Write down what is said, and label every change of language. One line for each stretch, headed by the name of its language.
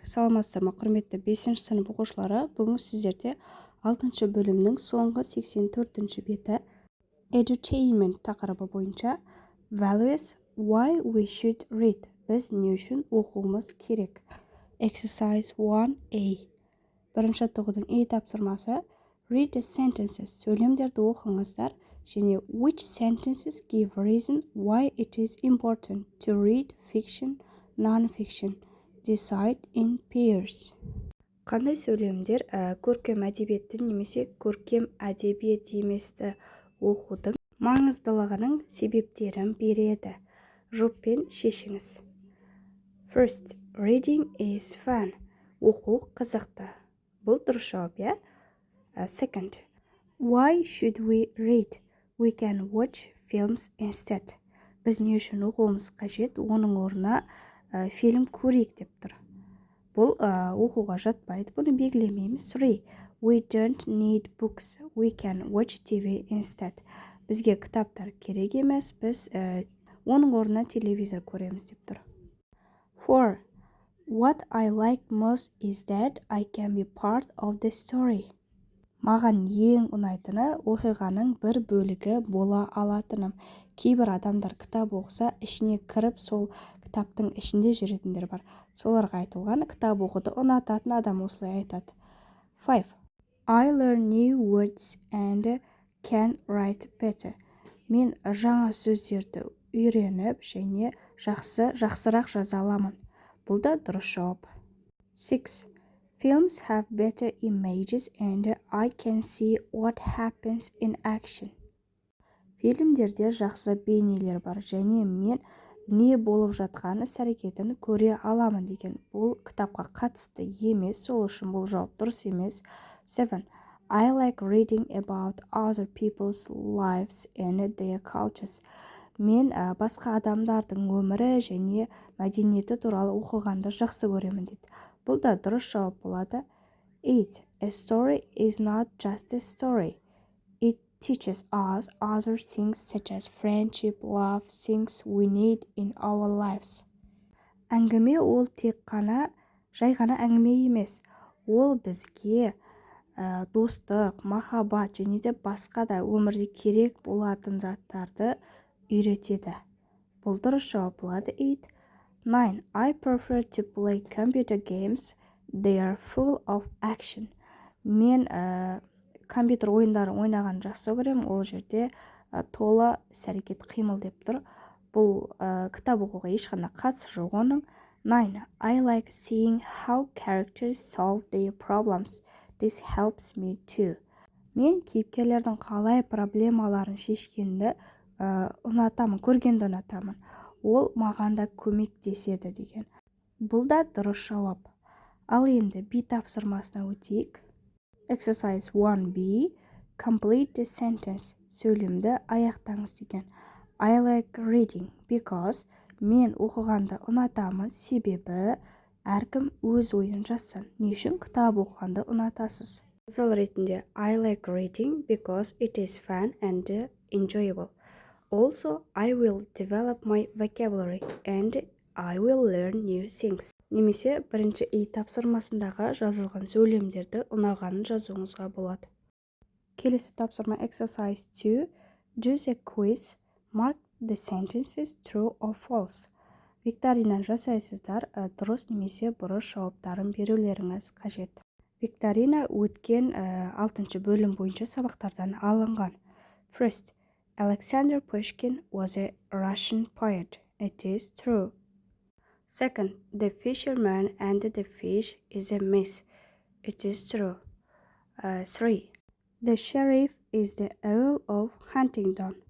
Kazakh: Саламатсыздар ма құрметті 5-ші сынып оқушылары. Бүгін сіздерде 6-шы бөлімнің соңғы 84-ші беті Edutainment тақырыбы бойынша
English: Values Why we should read.
Kazakh: Біз не үшін оқуымыз керек.
English: Exercise 1A.
Kazakh: Бірінші тоғының A тапсырмасы
English: Read the sentences.
Kazakh: Сөйлемдерді оқыңыздар. және
English: which sentences give reason why it is important to read fiction, non-fiction. Decide in pairs.
Kazakh: Қандай сөйлемдер көркем әдебиетті немесе көркем әдебиет еместі оқудың маңыздылығының себептерін береді. Жұппен шешіңіз.
English: First, reading is fun.
Kazakh: Оқу қызықты. Бұл дұрыс жауап, иә?
English: Second, why should we read? We can watch films instead.
Kazakh: Біз не үшін оқуымыз қажет, оның орнына фильм көрейік деп тұр. Бұл оқуға жатпайды, бұны белгілемейміз.
English: 3. We don't need books. We can watch TV instead.
Kazakh: Бізге кітаптар керек емес, біз оның орнына телевизор көреміз деп тұр. 4.
English: What I like most is that I can be part of the story.
Kazakh: Маған ең ұнайтыны оқиғаның бір бөлігі бола алатыным. Кейбір адамдар кітап оқыса, ішіне кіріп, сол кітаптың ішінде жүретіндер бар. Соларға айтылған кітап оқуды ұнататын адам осылай айтады. 5.
English: I learn new words and can write better.
Kazakh: Мен жаңа сөздерді үйреніп және жақсырақ жаза аламын. Бұл да дұрыс жауап. 6.
English: Films have better images and I can see what happens in action.
Kazakh: Фильмдерде жақсы бейнелер бар және мен не болып жатқан іс-әрекетін көре аламын деген. Бұл кітапқа қатысты емес, сол үшін бұл жауап дұрыс емес. 7.
English: I like reading about other people's lives and their cultures.
Kazakh: Мен басқа адамдардың өмірі және мәдениеті туралы оқығанды жақсы көремін дейді. Бұл да дұрыс жауап болады. 8.
English: A story is not just a story. It teaches us other things such as friendship, love, things we need in our lives.
Kazakh: Әңгіме ол тек қана жай ғана әңгіме емес. Ол бізге достық, махаббат және де басқа да өмірде керек болатын заттарды үйретеді. Бұл дұрыс жауап болады. 8. 9.
English: I prefer to play computer games. They are full of action.
Kazakh: Мен компьютер ойындарын ойнаған жақсы көремін. Ол жерде тола іс-әрекет қимыл деп тұр. Бұл кітап оқуға ешқандай қатысы жоқ оның. 9.
English: I like seeing how characters solve their problems. This helps me too.
Kazakh: Мен кейіпкерлердің қалай проблемаларын шешкенді ұнатамын, көргенді ұнатамын. Ол маған да көмектеседі деген. Бұл да дұрыс жауап. Ал енді B тапсырмасына өтейік.
English: Exercise 1B. Complete the sentence.
Kazakh: Сөйлемді аяқтаңыз деген.
English: I like reading because
Kazakh: мен оқығанды ұнатамын, себебі әркім өз ойын жазсын. Не үшін кітап оқығанды ұнатасыз? Мысал ретінде
English: I like reading because it is fun and enjoyable. Also, I will develop my vocabulary and I will learn new things.
Kazakh: Немесе бірінші E тапсырмасындағы жазылған сөйлемдерді ұнағанын жазуыңызға болады. Келесі тапсырма Exercise 2.
English: Do the quiz. Mark the sentences true or false.
Kazakh: Викторина жасайсыздар, дұрыс немесе бұрыс жауаптарын берулеріңіз қажет. Викторина өткен 6-шы бөлім бойынша сабақтардан алынған.
English: First, Alexander Pushkin was a Russian poet. It is true. Second, the fisherman and the fish is a myth. It is true. 3. The sheriff is the Earl of Huntingdon.